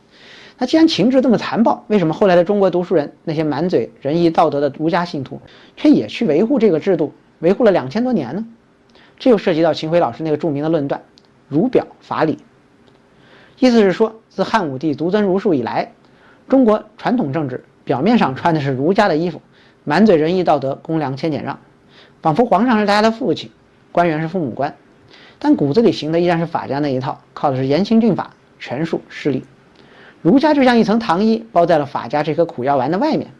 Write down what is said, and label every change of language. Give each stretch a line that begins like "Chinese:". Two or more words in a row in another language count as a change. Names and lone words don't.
Chinese: 那既然秦制這麼殘暴，為什麼後來的中國讀書人，那些滿嘴仁義道德的儒家信徒，卻也去維護這個制度，維護了2000多年呢？這又涉及到秦暉老師那個著名的論斷：儒表法理。意思是說，自漢武帝獨尊儒術以來，中國傳統政治表面上穿的是儒家的衣服，滿嘴仁義道德，公良謙儉讓，仿佛皇上是大家的父親，官員是父母官，但骨子裡行的依然是法家那一套，靠的是嚴刑峻法、權術勢力。儒家就像一層糖衣，包在了法家這顆苦藥丸的外面。